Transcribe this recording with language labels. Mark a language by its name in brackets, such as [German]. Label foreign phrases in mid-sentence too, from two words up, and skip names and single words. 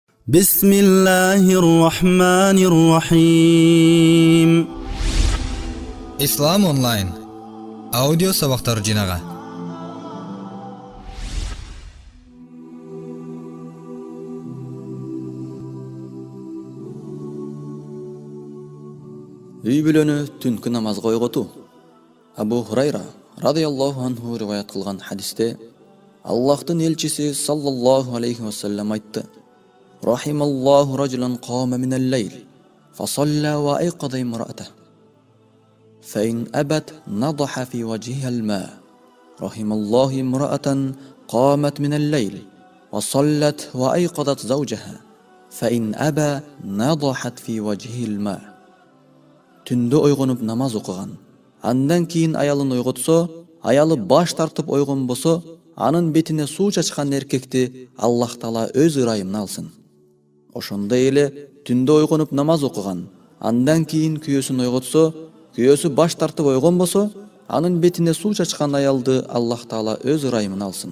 [Arabic] بسم الله الرحمن الرحيم. [Kyrgyz] Ислам онлайн аудио сабактар жинага. Үй бүлөнү түнкү намазга ойготуу. Абу Хурайра [Arabic] رضي الله عنه [Kyrgyz] риваят кылган хадисте Аллахтын элчиси [Arabic] صلى الله عليه وسلم [Kyrgyz] айтты: [Arabic] رحم الله رجلا قام من الليل, فصلى وأيقظ امرأته. فإن أبت نضح في وجهها الماء. رحم الله امرأة قامت من الليل وصلت وأيقظت زوجها فإن أبى نضحت في وجهه الماء. [Kyrgyz] Түндө ойгонуп намаз окуган, андан кийин аялын ойготсо, аялы баш тартып ойгон болсо, анын бетине суу чачкан эркекти Аллах Таала өз ырайымына алсын. Ошондой эле түндө ойгонуп намаз окуган, андан кийин күйөөсүн ойготсо, күйөөсү баш тартып ойгон болсо, анын бетине суу чачкан аялды Аллах Таала өз ырайымына алсын.